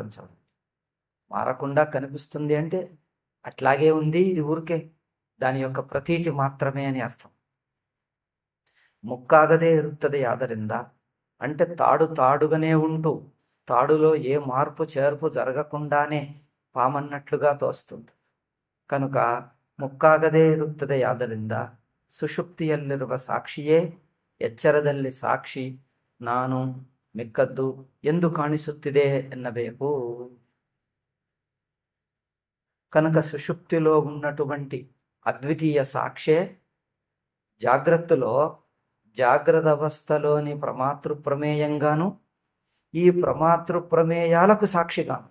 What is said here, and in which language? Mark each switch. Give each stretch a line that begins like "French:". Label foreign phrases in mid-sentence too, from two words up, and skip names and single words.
Telugu: చూడండి, మారకుండా కనిపిస్తుంది అంటే అట్లాగే ఉంది, ఇది ఊరికే దాని యొక్క ప్రతీతి మాత్రమే అని అర్థం.
Kannada: ಮುಕ್ಕಾಗದೆ ಇರುತ್ತದೆ ಆದರಿಂದ
Telugu: అంటే తాడు తాడుగానే ఉంటూ తాడులో ఏ మార్పు చేర్పు జరగకుండానే పామన్నట్లుగా తోస్తుంది.
Kannada: కనుక ముక్కాగదే ಇರುತ್ತದೆ ಆದ್ದರಿಂದ ಸುಷುಪ್ತಿಯಲ್ಲಿರುವ ಸಾಕ್ಷಿಯೇ ಎಚ್ಚರದಲ್ಲಿ ಸಾಕ್ಷಿ ನಾನು ಮಿಕ್ಕದ್ದು ಎಂದು ಕಾಣಿಸುತ್ತಿದೆ ಎನ್ನಬೇಕು.
Telugu: కనుక సుషుప్తిలో ఉన్నటువంటి అద్వితీయ సాక్షే జాగ్రత్తలో జాగ్రత్త అవస్థలోని ప్రమాతృ ప్రమేయంగాను ఈ ప్రమాతృ ప్రమేయాలకు సాక్షిగాను.